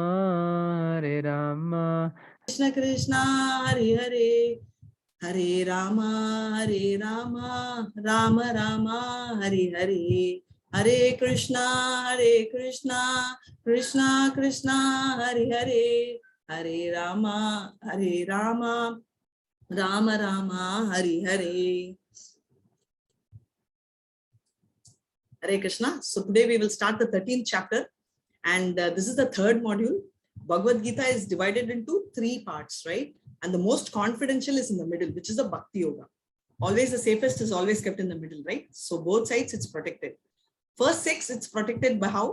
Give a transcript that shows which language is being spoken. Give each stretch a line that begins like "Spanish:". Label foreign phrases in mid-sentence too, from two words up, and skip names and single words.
Sanskrit: कृष्ण कृष्ण हरे हरे हरे रामा राम राम हरे हरे हरे कृष्णा कृष्णा कृष्णा हरे हरे हरे रामा राम राम हरे हरे।
English: Hare Krishna. So today we will start the 13th chapter, and this is the third module. Bhagavad Gita is divided into 3 parts, right? And the most confidential is in the middle, which is the Bhakti Yoga. Always the safest is always kept in the middle, right? So both sides it's protected. First 6 it's protected by how?